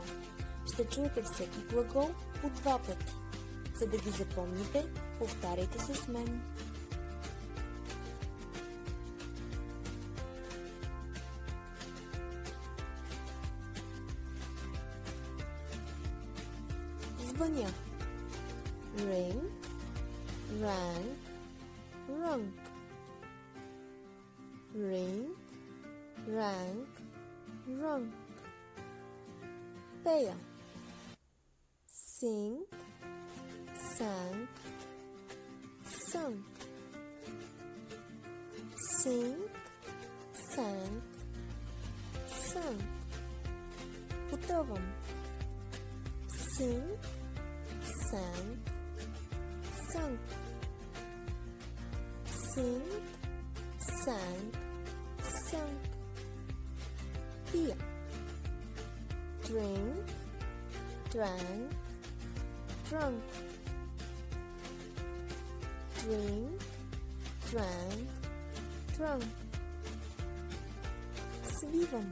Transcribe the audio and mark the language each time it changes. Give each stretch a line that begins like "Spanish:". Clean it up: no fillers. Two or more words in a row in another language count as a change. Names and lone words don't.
Bulgarian: Ще чуете всеки глагол по 2 пъти. За да ги запомните, повтаряйте с мен. Звъня.
English: Ring, rang, rung. Ring, rang, rung.
Bulgarian: Пея.
English: Sing, sang, sung. Sing, sang, sung. Пътувам. Sing, sang, sung. Sing, sang, sung.
Bulgarian: Пия.
English: Drink, drank, drunk. Drink, drank, drunk. Свивам.